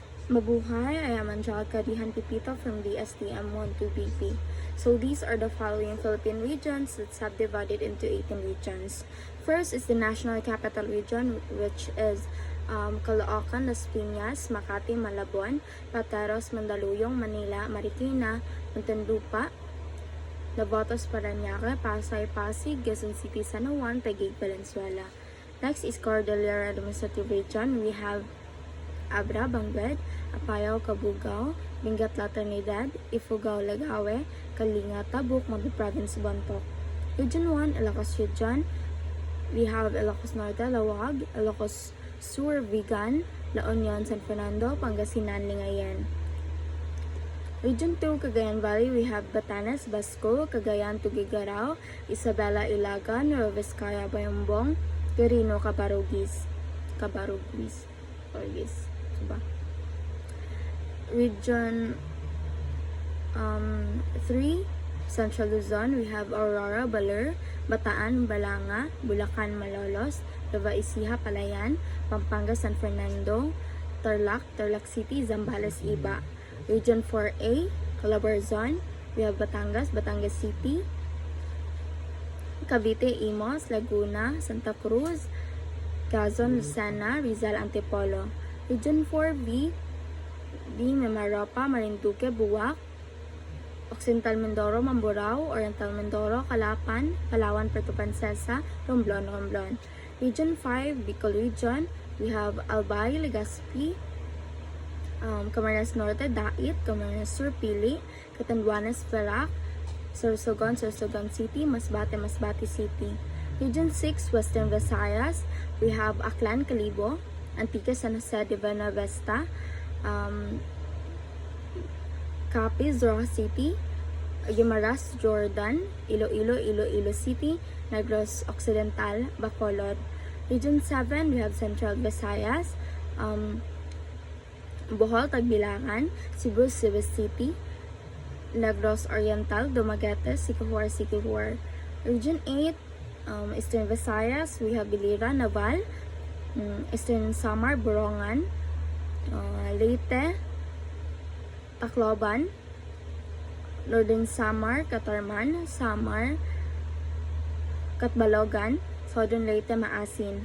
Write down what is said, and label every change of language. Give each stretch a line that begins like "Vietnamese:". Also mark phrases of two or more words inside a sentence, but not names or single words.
English: Mabuhay, I am Angelica Rihan Pipito from the STM12BP. So these are the following Philippine regions that's subdivided into 18 regions. First is the National Capital Region, which is Caloocan, Las Piñas, Makati, Malabon, Pateros, Mandaluyong, Manila, Marikina, Muntinlupa, Navotas, Parañaque, Pasay, Pasig, Quezon City, San Juan, Taguig, Valenzuela. Next is Cordillera Administrative Region. We have Abra, Bangbed, Apayao, Cabugao, Benguet, La Trinidad, Ifugao, Lagawe, Kalinga, Tabuk, Magdi Province, Bontoc. Region 1, Ilocos Region. We have Ilocos Norte, Lawag, Ilocos Sur, Vigan, La Union, San Fernando, Pangasinan, Lingayen. Region 2, Cagayan Valley, we have Batanes, Basco, Cagayan, Tuguegarao, Isabela, Ilagan, Nueva Vizcaya, Bayambong, Quirino, Cabarugis. Region 3, Central Luzon, we have Aurora, Baler, Bataan, Balanga, Bulacan, Malolos, Nueva Ecija, Palayan, Pampanga, San Fernando, Tarlac City, Zambales, Iba. Region 4A, Calabarzon, we have Batangas, Batangas City, Cavite, Imos, Laguna, Santa Cruz, Quezon, Lucena, Rizal, Antipolo. Region 4B, Mimaropa, Marinduque, Buwak, Occidental Mindoro, Mamburao, Oriental Mindoro, Calapan, Palawan, Puerto Princesa, Romblon. Region 5, Bicol Region, we have Albay, Legazpi, Camarines Norte, Dait, Camarines Sur, Pili, Catanduanes, Verac, Sorsogon City, Masbate City. Region 6, Western Visayas, we have Aklan, Calibo, Antique, San Jose de Buenavista, Capiz, Rojas City, Guimaras, Jordan, Iloilo City, Negros Occidental, Bacolod. Region 7, we have Central Visayas, Bohol, Tagbilangan, Cebu City, Negros Oriental, Dumaguete, Siquijor. Region 8, Eastern Visayas, we have Bilira, Naval, Eastern Samar, Borongan, Leyte, Tacloban, Northern Samar, Catarman, Samar, Catbalogan, Southern Leyte, Maasin.